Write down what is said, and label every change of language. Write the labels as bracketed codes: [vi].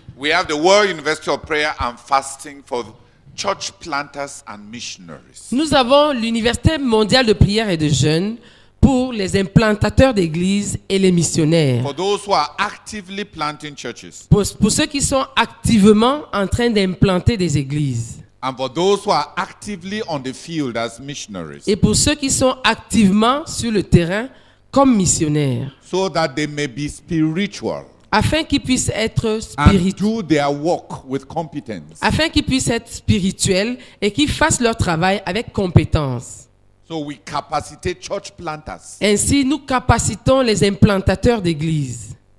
[en] we have the World University of Prayer and Fasting for church planters and missionaries. [fr] nous avons l'Université mondiale de prière et de jeûne pour les implantateurs d'églises et les missionnaires. [en] For those who are actively planting churches [fr] Pour ceux qui sont activement en train d'implanter des églises. [en] and for those who are actively on the field as missionaries, [fr] Et pour ceux qui sont activement sur le terrain comme missionnaires. [en] so that they may be spiritual [fr] Afin qu'ils puissent être [en] and [fr] spirituels. [en] do their work with competence. [fr] Afin qu'ils puissent être spirituels et qu'ils fassent leur travail avec compétence. [en] So we capacitate church planters [fr] Ainsi, nous capacitons les implantateurs d'églises